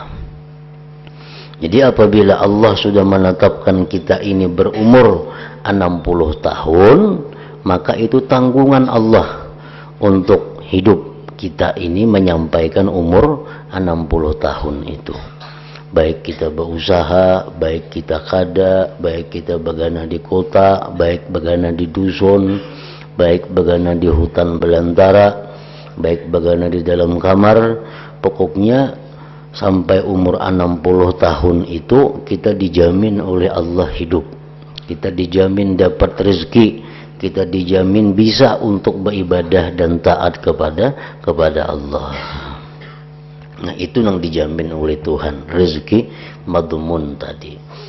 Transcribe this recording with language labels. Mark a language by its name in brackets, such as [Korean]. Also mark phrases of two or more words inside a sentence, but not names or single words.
[Indonesian] Jadi apabila Allah sudah menetapkan kita ini berumur 60 tahun, maka itu tanggungan Allah untuk hidup kita ini menyampaikan umur 60 tahun itu. Baik kita berusaha, baik kita kada, baik kita begana di kota, baik begana di dusun, baik begana di hutan belantara, baik begana di dalam kamar, pokoknya sampai umur 60 tahun itu kita dijamin oleh Allah hidup. Kita dijamin dapat rezeki, kita dijamin bisa untuk beribadah dan taat kepada Allah. Nah, itu yang dijamin oleh Tuhan, rezeki madmun tadi.